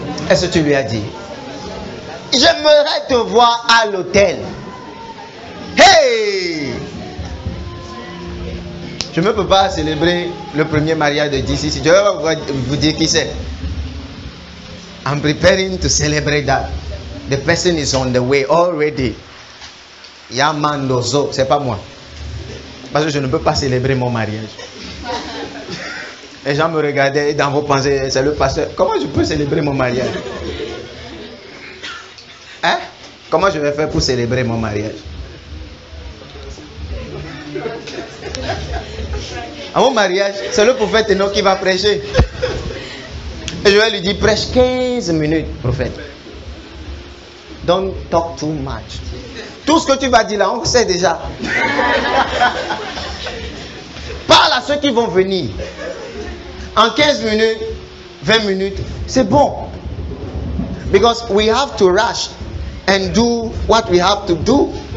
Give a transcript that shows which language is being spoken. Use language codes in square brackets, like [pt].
[fr] Est-ce que tu lui as dit? J'aimerais te voir à l'hôtel. Hey! Je ne peux pas célébrer le premier mariage de DCC. Je vais vous dire qui c'est. [en] I'm preparing to celebrate that. The person is on the way already. [fr] Yamandozo, c'est pas moi. Parce que je ne peux pas célébrer mon mariage. Les gens me regardaient et dans vos pensées, c'est le pasteur. Comment je peux célébrer mon mariage? Hein? Comment je vais faire pour célébrer mon mariage? À mon mariage, c'est le prophète Enoch qui va prêcher. Et je vais lui dire, prêche 15 minutes, prophète. [en] Don't talk too much. [fr] Tout ce que tu vas dire là, on sait déjà. Parle à ceux qui vont venir. En 15 minutes, 20 minutes, c'est bon. [en] Because we have to rush and do what we have to do.